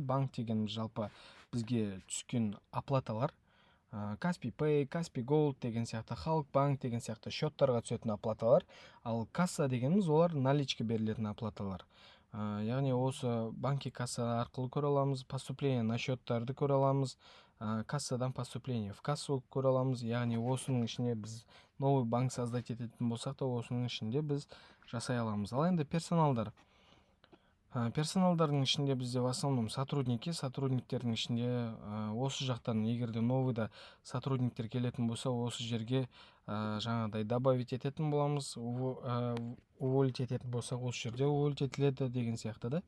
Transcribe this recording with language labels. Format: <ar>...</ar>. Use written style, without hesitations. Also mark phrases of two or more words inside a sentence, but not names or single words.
<kk>Банк деген жалпы бізге түскен оплаталар, Каспий Pay, Каспий Gold деген сияқты, Халық банк деген сияқты счеттарға түсетін оплаталар, ал касса дегеніміз олар наличка берілетін оплаталар. Яғни осы</kk> <ru>банк и касса</ru> <kk>арқылы көре аламыз,</kk> <ru>поступление на</ru> <kk>счеттарды көре аламыз, кассадан</kk> <ru>поступление в кассу</ru> <kk>көре аламыз. Яғни осының ішіне біз</kk> <ru>новый банк создать</ru> <kk>ететін болсақ та, осының ішінде біз жасай аламыз. Ал енді персоналдардың ішінде бізде</kk> <ru>в основном</ru> <kk>сотрудниктердің ішінде осы жақтан егерде новыйда сотрудниктер келетін болса, осы жерге жаңағыдай добавить ететін боламыз, уволить ететін болсақ, осы жерде уволить етіледі деген сияқты да.</kk>